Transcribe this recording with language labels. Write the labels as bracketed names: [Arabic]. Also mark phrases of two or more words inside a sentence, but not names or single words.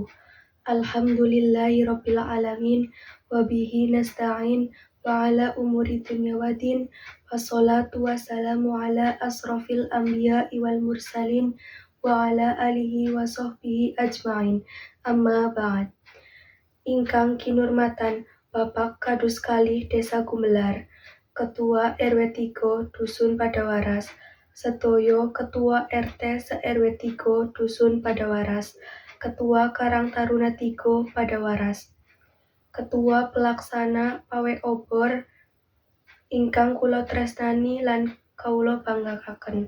[Arabic] الحمد لله رب العالمين وبه نستعين وعلى أمور الدنيا والدين. والصلاة والسلام على أشرف الأنبياء والمرسلين وعلى آله وصحبه أجمعين. أما بعد. [Javanese] Ingkang kinurmatan Bapak Kadus Kalih Desa Gumelar, Ketua RW 3 Dusun Padawaras, Sedoyo Ketua RT se-RW 3 Dusun Padawaras, Ketua Karang Taruna 3 Padawaras, Ketua Pelaksana Pawe Obor ingkang kula tresnani lan kawula banggakaken.